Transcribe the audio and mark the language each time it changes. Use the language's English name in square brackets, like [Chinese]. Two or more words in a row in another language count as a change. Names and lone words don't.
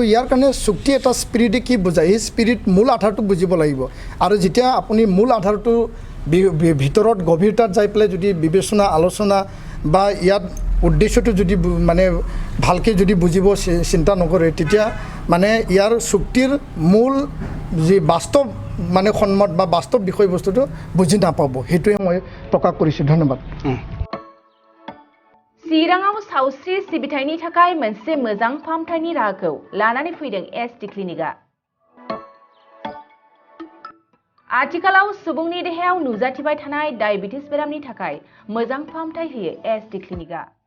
[Assamese] ইয়াৰ কাৰণে চুক্তি এটা স্পিৰিটে কি বুজায় সেই স্পিৰিট মূল আধাৰটো বুজিব লাগিব আৰু যেতিয়া আপুনি মূল আধাৰটো ভিতৰত গভীৰতাত যাই পেলাই যদি বিবেচনা আলোচনা বা ইয়াত উদ্দেশ্যটো যদি মানে ভালকৈ যদি বুজিব চিন্তা নকৰে তেতিয়া মানে ইয়াৰ চুক্তিৰ মূল যি বাস্তৱ মানে সন্মত বা বাস্তৱ বিষয়বস্তুটো বুজি নাপাব সেইটোৱে মই প্ৰকাশ কৰিছোঁ ধন্যবাদ [Bodo] चिराङाव सावस्रि सिबिथायनि थाखाय मोनसे मोजां फाहामथायनि राहाखौ लानानै फैदों SD क्लिनिकआ आथिखालाव सुबुंनि देहायाव नुजाथिबाय थानाय डायबिटिस बेरामनि थाखाय मोजां फाहामथाय होयो SD क्लिनिकआ